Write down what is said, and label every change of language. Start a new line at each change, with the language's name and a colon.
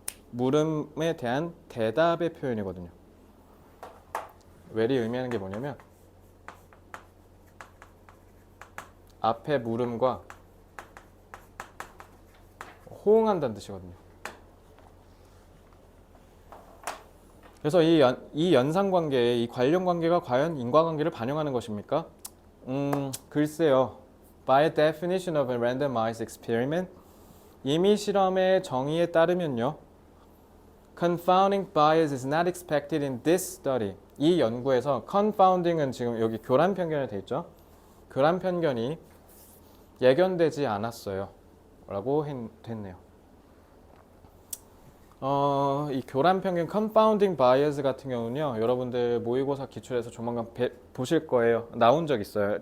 Korean: 물음에 대한 대답의 표현이거든요. where이 의미하는 게 뭐냐면 앞에 물음과 호응한다는 뜻이거든요. 그래서 이 연상관계, 이 관련관계가 과연 인과관계를 반영하는 것입니까? 글쎄요.
English: By definition of a randomized experiment,
Korean: 임의 실험의 정의에 따르면요.
English: Confounding bias is not expected in this study.
Korean: 이 연구에서 confounding은 지금 여기 교란 편견이 돼 있죠. 교란 편견이 예견되지 않았어요. 라고 했네요. 이 교란 편견 confounding bias 같은 경우는요. 여러분들 모의고사 기출에서 조만간 보실 거예요. 나온 적 있어요.